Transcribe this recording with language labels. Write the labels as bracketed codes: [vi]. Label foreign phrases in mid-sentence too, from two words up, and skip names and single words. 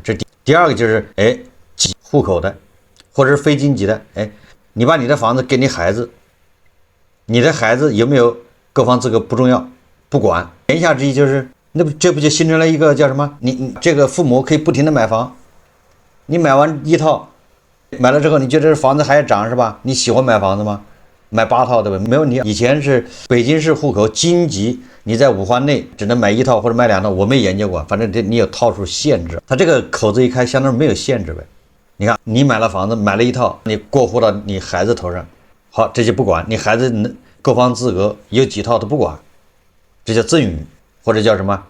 [zh] 這第二個就是戶口的或者是非京籍的，你把你的房子給你孩子，你的孩子有沒有购房資格不重要，不管。言下之意就是這不就形成了一個叫什麼？你這個父母可以不停的買房，你買完1套，買了之後你覺得這房子還要漲是吧？你喜歡買房子嗎？買8套对吧？沒問題。以前是北京市戶口京籍，你在5環內只能買1套或者買2套，我沒研究過，反正你有套數限制。它這個口子一開，相當於沒有限制唄。你看，你買了房子，買了1套，你過戶到你孩子頭上，好，这就不管，你孩子購房資格有幾套都不管，這叫贈與或者叫什麼？